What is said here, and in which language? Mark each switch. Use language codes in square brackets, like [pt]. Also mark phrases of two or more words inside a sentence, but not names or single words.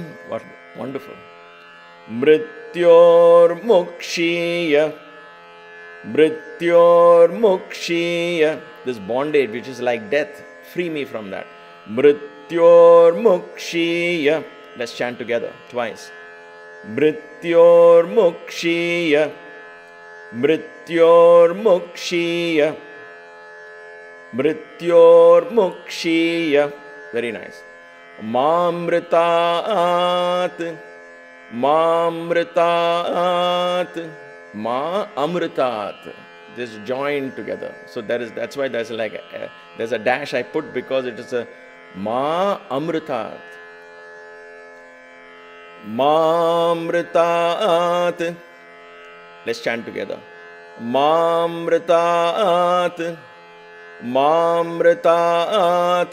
[en] What wonderful. [sa] मृत्योर्मुक्षीय. मृत्योर्मुक्षीय. [en] This bondage which is like death. Free me from that. [sa] मृत्योर्मुक्षीय. [en] Let's chant together twice. [sa] मृत्योर्मुक्षीय. मृत्योर्मुक्षीय. मृत्योर्मुक्षीय. [en] Very nice. [sa] माऽमृतात्। माऽमृतात्. मा अमृतात्. [en] This joined together. So that's why there's like there's a dash I put because it is a [sa] मा अमृतात्. माऽमृतात्. [en] Let's chant together. [sa] माऽमृतात्, माऽमृतात्.